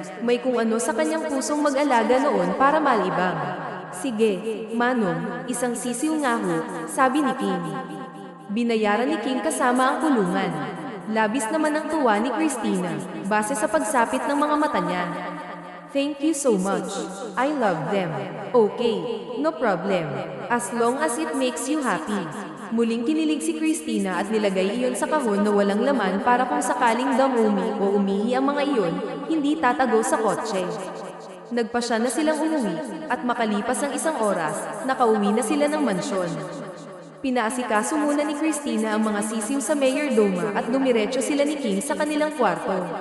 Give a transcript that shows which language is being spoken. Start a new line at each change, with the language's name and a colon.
Filipino: May kung ano sa kanyang pusong mag-alaga noon para malibang. Sige, Manong, isang sisiw nga ho, sabi ni King. Binayaran ni King kasama ang kulungan. Labis naman ang tuwa ni Christina, base sa pagsapit ng mga mata niya.
English: Thank you so much. I love them. Okay, no problem. As long as it makes you happy.
Filipino: Muling kinilig si Christina at nilagay iyon sa kahon na walang laman para kung sakaling damumi o umihi ang mga iyon, hindi tatago sa kotse. Nagpasya na silang umuwi, at makalipas ang isang oras, nakauwi na sila ng mansyon. Pinaasikaso muna ni Christina ang mga sisiw sa Mayordoma at dumiretso sila ni King sa kanilang kwarto.